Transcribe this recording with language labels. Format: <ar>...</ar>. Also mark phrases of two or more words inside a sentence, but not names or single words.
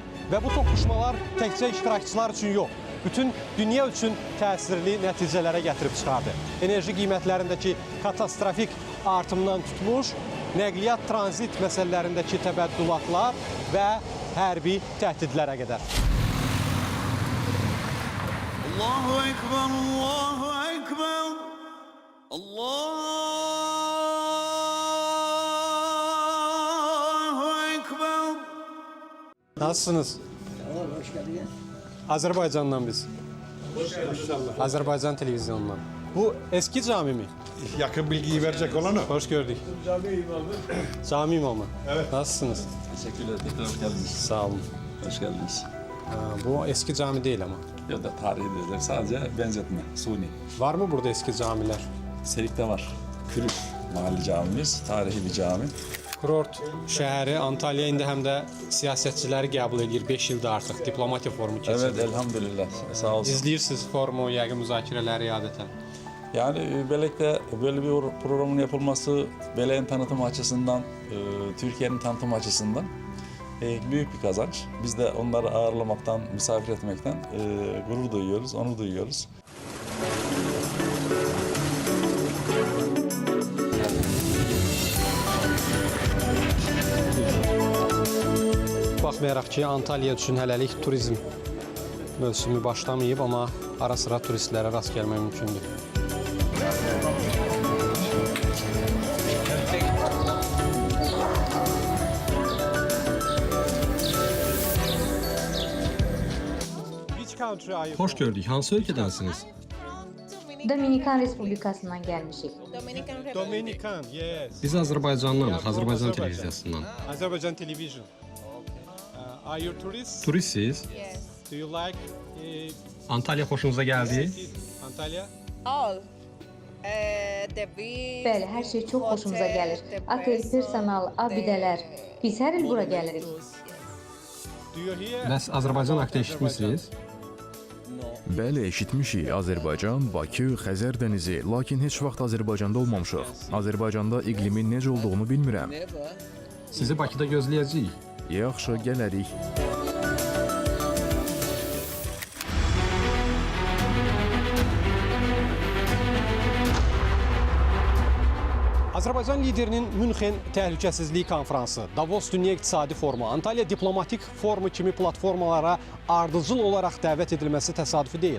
<az>Və bu toqquşmalar təkcə iştirakçılar üçün yox, bütün dünya üçün təsirli nəticələrə gətirib çıxardı. Enerji qiymətlərindəki katastrofik artımdan tutmuş, nəqliyyat tranzit məsələlərindəki təbəddülatlar və hərbi təhdidlərə qədər.</az> <ar>الله أكبر، الله أكبر، الله أكبر.</ar> <tr>Nasılsınız? Hoş geldiniz.</tr> <az>Azərbaycandan biz. Azərbaycan televizyonundan.</az> <tr>Bu eski cami mi? Yakın bilgiyi verecek olanı. Hoş gördük. Cami imamı. Cami imamı. Evet. Nasılsınız? Teşekkürler. Tekrar hoş geldiniz. Sağ olun. Hoş geldiniz. Bu eski cami değil ama. Ya da tarihi dediler. Sadece benzetme. Suni. Var mı burada eski camiler? Selik'te var. Kürük mahalli camimiz. Tarihi bir cami.</tr> <az>Kurort şəhəri Antalya indi həm də siyasətçiləri qəbul edir 5 ildir artıq diplomatiya forumu keçirir.</az> <tr>Evet elhamdülillah. Sağ olsun.</tr> <az>İzləyirsiniz forumu, yəqin müzakirələri adətən.</az> <tr>Yani Belek'te böyle bir programın yapılması Belek'in tanıtım açısından, Türkiye'nin tanıtım açısından büyük bir kazanç. Biz de onları ağırlamaktan, misafir etmekten gurur duyuyoruz, onur duyuyoruz.</tr> <az>Baxmayaraq ki, Antalya üçün hələlik turizm mövsümü başlamayıb, amma ara sıra turistlərə rast gəlmək mümkündür.</az> <tr>Hoş gördük.</tr> <az>Hansı ölkədənsiniz? Dominikan Respublikasından gəlmişik.</az> <en>Dominikan, yes.</en> <az>Biz Azərbaycandanıq, Azərbaycan televiziyasından.</az> <en>Azərbaycan Television. Are you tourist?</en> <az>Turistsiz?</az> <en>Do you like</en> <az>Antalya xoşunuza gəldi? Antalya? Bəli, hər şey çox xoşumuza gəlir. Otel, personal, abidələr. Biz hər il bura gəlirik.</az> <en>Do you hear?</en> <az>Bəs Azərbaycan haqqında eşitmisiniz? Bəli, eşitmişik. Azərbaycan, Bakı, Xəzər dənizi, lakin heç vaxt Azərbaycanda olmamışıq. Azərbaycanda iqlimin necə olduğunu bilmirəm. Sizi Bakıda gözləyəcəyik. Yaxşı, gələrik. Azərbaycan liderinin Münxen Təhlükəsizlik Konfransı, Davos Dünya İqtisadi Forumu, Antalya Diplomatik Forumu kimi platformalara ardıcıl olaraq dəvət edilməsi təsadüfi deyil.</az>